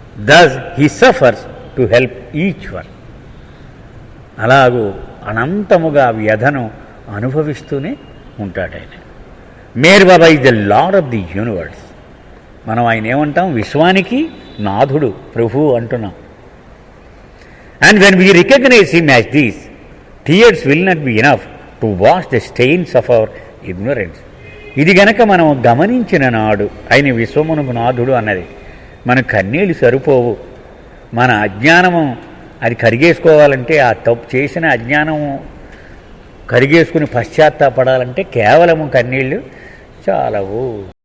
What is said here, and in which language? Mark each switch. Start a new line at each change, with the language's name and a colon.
English: Thus he suffers to help each one.
Telugu: అలాగూ అనంతముగా వ్యధను అనుభవిస్తూనే ఉంటాడు ఆయన.
English: Meher Baba is the lord of the universe.
Telugu: మనం ఆయన ఏమంటాం, విశ్వానికి నాథుడు, ప్రభు అంటున్నాం.
English: And when we recognize him as this, tears will not be enough to wash the stains of our ignorance.
Telugu: ఇది గనక మనం గమనించిన నాడు ఆయన విశ్వమునకు నాథుడు అన్నది, మన కన్నీళ్ళు సరిపోవు. మన అజ్ఞానము అది కరిగేసుకోవాలంటే, ఆ తప్పు చేసిన అజ్ఞానము కరిగేసుకుని పశ్చాత్తాపడాలంటే కేవలము కన్నీళ్ళు చాలవు.